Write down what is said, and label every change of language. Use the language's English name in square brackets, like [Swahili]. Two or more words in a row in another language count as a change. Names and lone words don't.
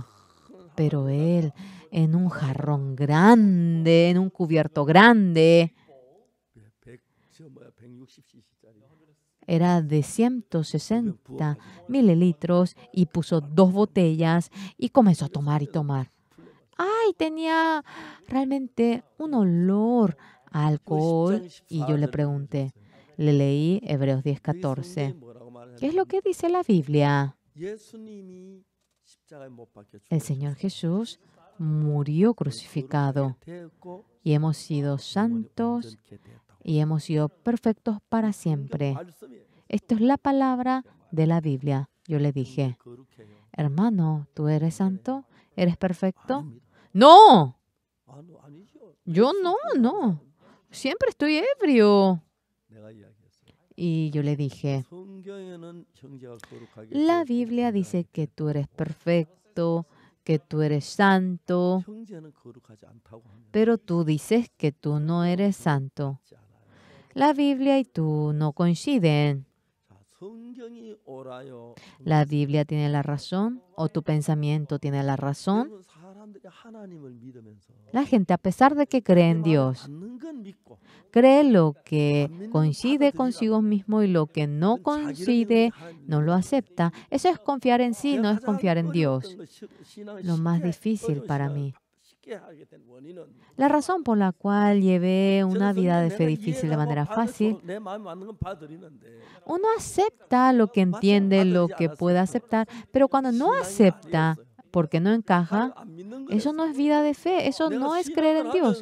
[Spanish] Pero él, en un jarrón grande, en un cubierto grande, era de 160 mililitros y puso 2 botellas y comenzó a tomar y tomar. Tenía realmente un olor a alcohol y yo le pregunté, le leí Hebreos 10:14. ¿Qué es lo que dice la Biblia? [Korean] 십자가에 못 박혀 [Spanish] El [Korean] 죽으셨어요. [Spanish] Señor Jesús murió crucificado [Korean] 되었고 [Spanish] y hemos sido [Korean] 영원히 [Spanish] santos [Korean] 온전케 되었다고. [Spanish] y hemos sido perfectos para [Korean] 성경 [Spanish] siempre. [Korean] 말씀이에요. [Spanish] Esto es la palabra de la Biblia. Yo le [Korean] 형제 [Spanish] dije, [Korean] 거룩해요. [Spanish] hermano, ¿tú eres santo? ¿Eres perfecto? [Korean] 아닙니다. [Spanish] No, [Korean] 아니죠. [Spanish] yo no. Siempre estoy ebrio. [Korean] 내가 이야기했어요. [Spanish] Y yo le dije, [Korean] 성경에는 형제가 거룩하게 [Spanish] la [Korean] 되었고 [Spanish] Biblia [Korean] 온전하게 [Spanish] dice que [Korean] 되었다. [Spanish] tú eres perfecto, que tú eres santo, [Korean] 형제는 거룩하지 않다고 하면 [Spanish] pero tú dices que tú no eres santo. [Korean] 맞지 않아요. [Spanish] La Biblia y tú no coinciden. [Korean] 자, 성경이 옳아요. [Spanish] La Biblia tiene la razón o tu pensamiento tiene la razón. [Korean] 여러분, 사람들이 하나님을 믿으면서 [Spanish] La gente, a pesar de que cree en [Korean] 하나님 말을 [Spanish] Dios, [Korean] 받는 건 믿고 [Spanish] cree lo que coincide consigo mismo y lo que no [Korean] 그건 자기를 [Spanish] coincide [Korean] 하나님 [Spanish] no lo acepta. Eso es confiar en sí, no es confiar en Dios. Lo más difícil para mí. La razón por la cual llevé una vida de fe difícil de manera fácil, uno acepta lo que entiende, lo que puede aceptar, pero cuando no acepta porque no encaja, eso no es vida de fe, eso no es creer en Dios.